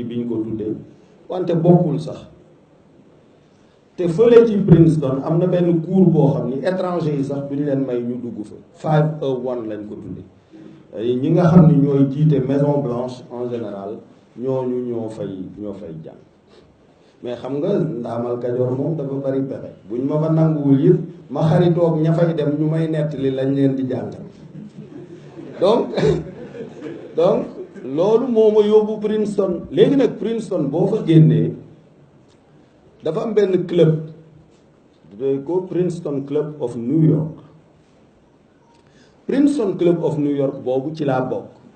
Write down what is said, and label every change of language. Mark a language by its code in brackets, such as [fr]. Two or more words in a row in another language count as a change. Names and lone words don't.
[wo] bi ñu ko tuddee wante bokkul sax te fële ci Princeton am na benn cours boo xam ni étranger yi sax duñ leen may ñu dugg fa 501 lañ ko tuddee ñi nga xam ni ñooy jiite Maison Blanche [fr] en général [wo] ñooñu ñoo fay jàng mais xam nga ndaamal Kajoor moom dafa bari pexe buñ ma fa nanguwul yëpp ma xaritoog ña fay dem ñu may nettali lañ leen di jàngal donc loolu moo ma yóbbu Princeton léegi nag Princeton boo fa génnee dafa am benn club de ko Princeton Club of New York Princeton Club of New York boobu ci laa bokk